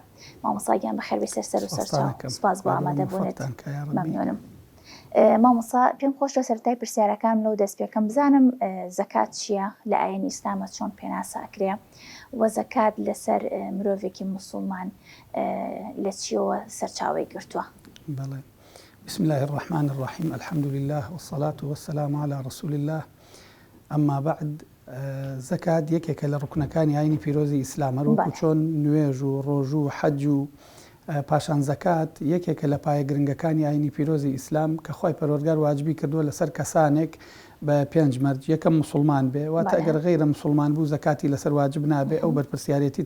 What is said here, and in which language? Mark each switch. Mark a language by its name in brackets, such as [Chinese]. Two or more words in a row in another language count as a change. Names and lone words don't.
[Central Kurdish] مامۆستاگیان بەخێر بێ سەر و سەرچاو سپاس بۆ ئامادەبوونت مەمنونم. مامۆستا پێم خۆشە سەرەتای پرسیارەکان لەو دەست پێکەم بزانم زەکات چییە لە ئاینی ئیسلامە چۆن پێناساکرێ و زەکات لەسەر مرۆڤێکی موسڵمان لە چیەوە سەرچاوەی گرتووە. بەڵێ [Arabic] بسم الله الرحمن الرحيم الحمد لله والصلاة والسلام على رسول الله أما بعد [Central Kurdish] زەکات یەکێکە لە ڕوکنەکانی ئاینی پیرۆزی ئیسلامە وەکو چۆن نوێژ و ڕۆژ و حەج و پاشان زەکات یەکێکە لە پایە گرنگەکانی ئاینی پیرۆزی ئیسلام کە خۆی پەروەردگار واجبی کردووە لەسەر کەسانێک بە 5 مەرج یەکەم مسلمان بێ واتە ئەگەر غەیرە مسلمان بوو زەکاتی لەسەر واجب نابێ ئەو بەرپرسیارەتی